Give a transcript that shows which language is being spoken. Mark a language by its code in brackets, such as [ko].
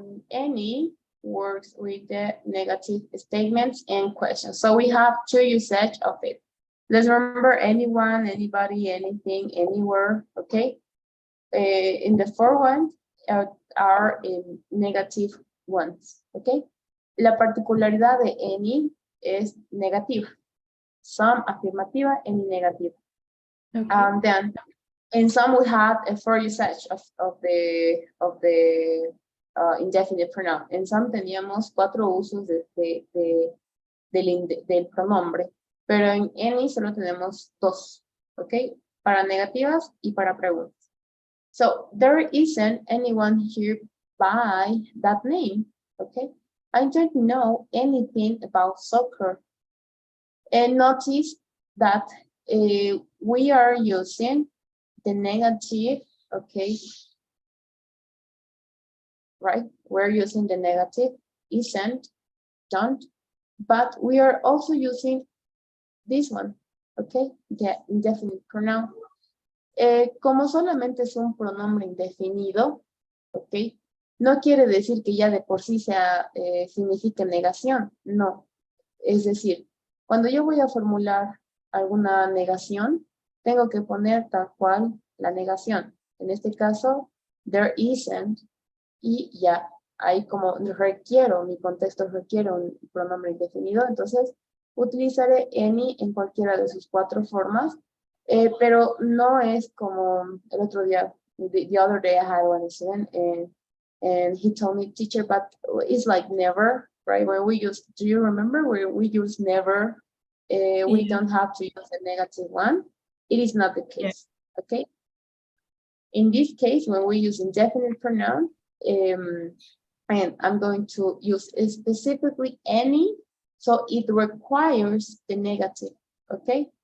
[en] Any works with the negative statements and questions. So we have two usage of it. Let's remember anyone, anybody, anything, anywhere, okay? In the four ones are in negative ones, okay? [es] La particularidad de any es negativa. Some afirmativa, any negativa. [en] Okay. Then in some we have a four usage of the indefinite pronoun. [es] En some teníamos cuatro usos del pronombre, pero en any solo tenemos dos, ¿ok? Para negativas y para preguntas. [en] So there isn't anyone here by that name, okay? I don't know anything about soccer. And notice that we are using the negative, okay, right? We're using the negative, isn't, don't, but we are also using this one, okay, the indefinite pronoun. [es] Como solamente es un pronombre indefinido, ok, no quiere decir que ya de por sí sea, signifique negación, no. Es decir, cuando yo voy a formular alguna negación, tengo que poner tal cual la negación. En este caso, there isn't, y ya, ahí como requiero, mi contexto requiere un pronombre indefinido, entonces utilizaré any en cualquiera de sus cuatro formas, pero no es como el otro día, [en] the other day I had one student, and he told me, teacher, but it's like never, right? When we use, do you remember where we use never, we Yeah. don't have to use a negative one? It is not the case, Yeah. okay? In this case, when we use indefinite pronoun, and I'm going to use specifically any, so it requires the negative, okay?